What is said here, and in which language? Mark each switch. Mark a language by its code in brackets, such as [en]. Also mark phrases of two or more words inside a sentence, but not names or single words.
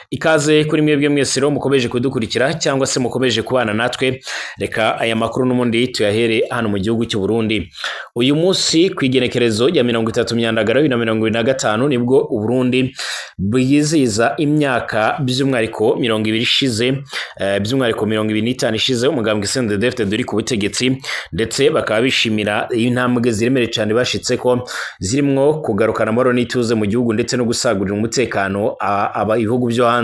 [rw] Ikaze kuri mwebwe mwese rero mukomeje kudukurikira cyangwa se mukomeje kubana natwe, reka aya makuru n'umundi tuyahere hano mu gihugu cy'u Burundi. Uyu munsi ku igenekerezo ya 30 Myandagaro 2025 nibwo u Burundi bwizihiza imyaka by'umwariko 20 ishize, by'umwariko 25 ishize umugambwe CNDD-FDD duri ku butegetsi, ndetse bakaba bishimira intambwe ziremere cyane bashitse ko zirimwo kugarukana amahoro n'ituze mu gihugu ndetse no gusagurira umutekano aba ibihugu byo hanze.